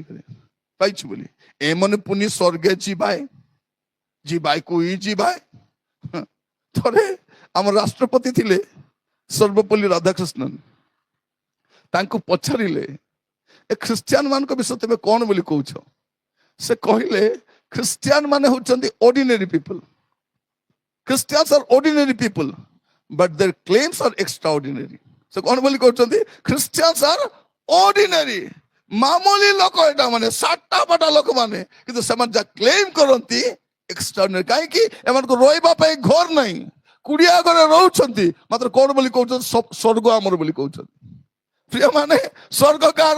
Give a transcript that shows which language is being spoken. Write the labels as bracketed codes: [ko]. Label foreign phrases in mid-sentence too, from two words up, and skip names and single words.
[or] ଏମାନେ ପୁନି ସ୍ୱର୍ଗେ ଯିବାଏ କୁଇ ଯିବାଏ। ଥରେ ଆମ ରାଷ୍ଟ୍ରପତି ଥିଲେ ସର୍ବପଲ୍ଲୀ ରାଧାକୃଷ୍ଣନ। ତାଙ୍କୁ ପଚାରିଲେ ଏ ଖ୍ରୀଷ୍ଟିଆନ ମାନଙ୍କ ବିଷୟ ତେବେ କଣ ବୋଲି କହୁଛ? ସେ କହିଲେ ଖ୍ରୀଷ୍ଟିଆନ ମାନେ ହଉଛନ୍ତି [en] ordinary people. Christians are ordinary people, but their claims are extraordinary. [or] ସେ କଣ ବୋଲି କହୁଛନ୍ତି? [en] Christians are ordinary, [or] ମାମୁଲି ଲୋକ, ଏଟା ମାନେ ସାଟା ବାଟା ଲୋକମାନେ, କିନ୍ତୁ ସେମାନେ ଯାହା କ୍ଲେମ୍ କରନ୍ତି ଏକ୍ସଟ୍ରାଅର୍ଡିନାରୀ। କାହିଁକି? ଏମାନଙ୍କୁ ରହିବା ପାଇଁ ଘର ନାହିଁ, କୁଡିଆ ଘରେ ରହୁଛନ୍ତି, ମାତ୍ର କଣ ବୋଲି କହୁଛନ୍ତି? ସ୍ୱର୍ଗ ଆମର ବୋଲି କହୁଛନ୍ତି। ପ୍ରିୟ ମାନେ, ସ୍ୱର୍ଗ କାହାର?